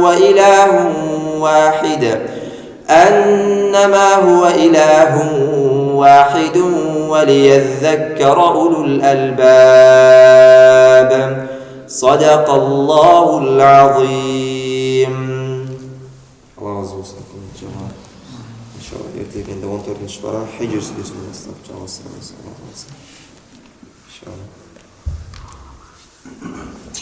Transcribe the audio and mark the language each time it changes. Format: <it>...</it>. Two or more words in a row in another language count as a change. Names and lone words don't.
<ar>هو إله واحد وليذكر أولو الألباب صدق الله العظيم.</ar> <tr>Allah razı olsun. İnşallah ertelediğinde 14. para Hicr suresini İnşallah.</tr>